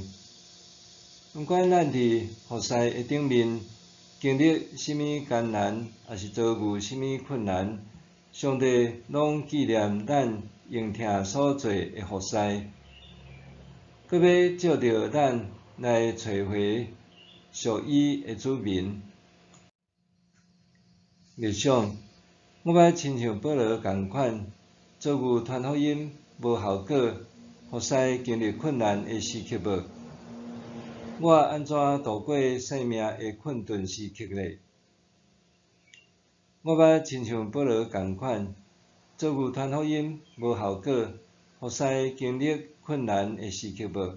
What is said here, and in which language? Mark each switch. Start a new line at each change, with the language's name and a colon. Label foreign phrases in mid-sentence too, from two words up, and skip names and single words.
Min Nan Chinese: 毋管咱伫服侍的顶面经历甚物艰难，也是遭遇甚物困难，上帝拢纪念咱用听所做的服侍，搁要照着咱来找回属伊的子民。日想，我捌亲像保罗共款，遭遇传福音无效果，服侍经历困难的时刻无？我安怎度过生命的困顿时刻呢？我捌亲像保罗共款，遭遇传福音无效果，服侍经历困难的时刻无？